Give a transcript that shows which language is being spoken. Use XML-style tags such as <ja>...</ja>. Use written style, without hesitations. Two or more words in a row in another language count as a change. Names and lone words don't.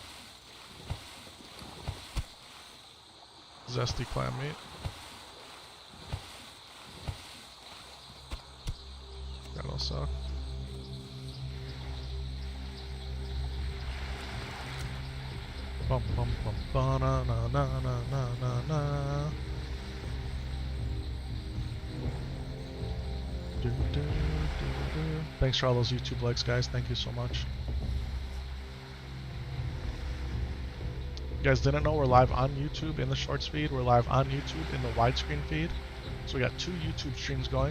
<en>Zesty clam meat. That'll suck. Bum bum bum ba na na na na na na. Thanks for all those YouTube likes, guys. Thank you so much. You guys didn't know we're live on YouTube in the shorts feed. We're live on YouTube in the widescreen feed. So we got 2 YouTube streams going.</en>